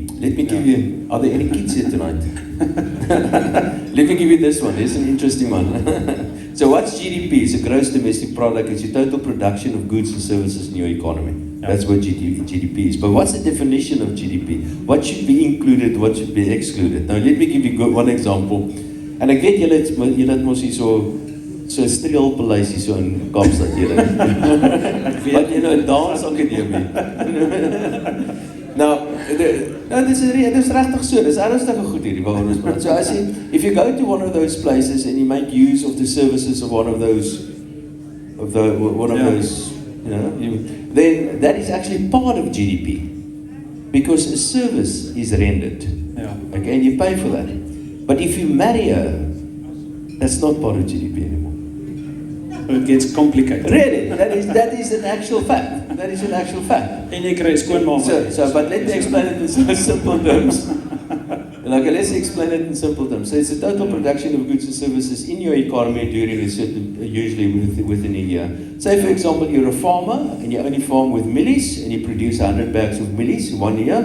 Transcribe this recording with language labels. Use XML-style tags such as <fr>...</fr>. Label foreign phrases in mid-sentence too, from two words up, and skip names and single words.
<en>Let me give you, are there any kids here tonight? Let me give you this one, it's an interesting one. So what's GDP? It's a gross domestic product, it's your total production of goods and services in your economy. That's what GDP is. But what's the definition of GDP? What should be included, what should be excluded? Now let me give you one example. And again,</en> <af>julle het mos hier so streelpaleis hier so in Kaapstad julle.</af> <en>But you know, dance academy. Now, this is</en> <af>regtig so. Dis ernstige goed hierdie waaroor ons praat.</af> <en>So as if you go to one of those places and you make use of the services of one of those, you know, then that is actually part of GDP, because a service is rendered. Yeah. Okay, and you pay for that. But if you marry her, that's not part of GDP anymore. So it gets complicated. Really, that is an actual fact. That is an actual fact.</en> <af>En jy kry skoonmaak.</af> <en>So, but let me explain it in simple terms. Okay, let's explain it in simple terms. So it's the total production of goods and services in your economy during a certain, usually within a year. Say for example, you're a farmer and you only farm with millies and you produce 100 bags of millies in 1 year.</en>